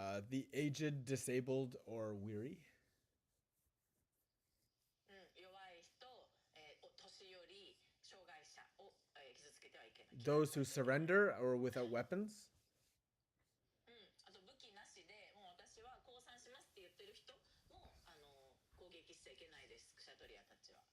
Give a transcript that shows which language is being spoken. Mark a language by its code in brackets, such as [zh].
[en] The aged, disabled, or weary. [ja] 弱い人、年寄り、障害者を、傷つけてはいけない。 [en] Those who surrender or without weapons. [ja] あと武器なしでもう私は降参しますって言ってる人も攻撃しちゃいけないです、クシャトリアたちは。